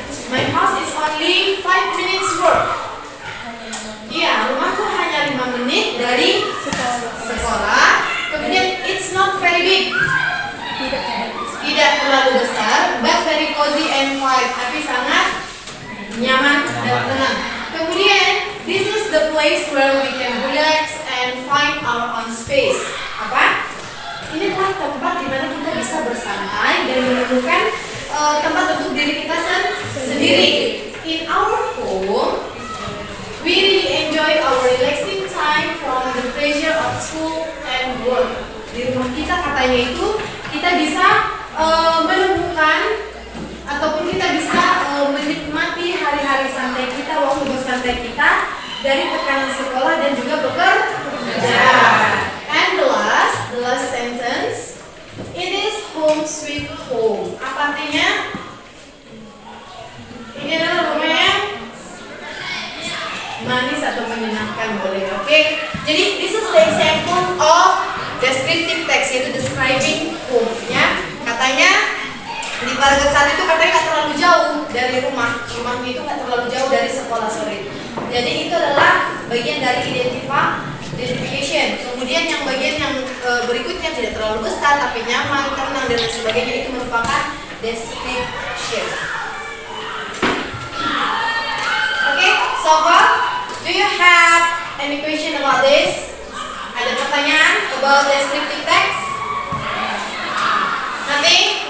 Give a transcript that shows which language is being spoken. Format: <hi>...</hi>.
<en>My house is only 5 minutes walk.</en> <id>Iya, rumahku hanya 5 menit dari sekolah.</id> <en>Kemudian it's not very big.</en> <id>Tidak terlalu besar,</id> <en>but very cozy and quiet.</en> <id>Tapi sangat nyaman dan tenang. Kemudian</id> <en>this is the place where we can relax and find our own space.</en> <id>Apa? Ini adalah tempat di mana kita bisa bersantai dan menemukan tempat untuk diri kita sendiri.</id> <en>In our home, we really enjoy our relaxing time from the pressure of school and work.</en> <id>Di rumah kita katanya itu kita bisa menemukan ataupun kita bisa menikmati hari-hari santai kita, waktu bersantai kita dari tekanan sekolah dan juga bekerja.</id> <en>And the last sentence, it is home sweet home.</en> <id>Apa artinya? Ini adalah rumah yang manis atau menyenangkan, boleh. Oke.</id> <en>Jadi this is the example of descriptive text, yaitu describing home.</en> <id>Ya, katanya di paragraf 1 itu katanya nggak terlalu jauh dari rumahnya itu nggak terlalu jauh dari sekolah sore. Jadi itu adalah bagian dari identification. Kemudian yang bagian yang berikutnya tidak terlalu besar tapi nyaman, tenang dan lain sebagainya, itu merupakan description.</id> <en>Okay, so far, do you have any question about this?</en> <id>Ada pertanyaan</id> <en>about descriptive text? Nothing?</en>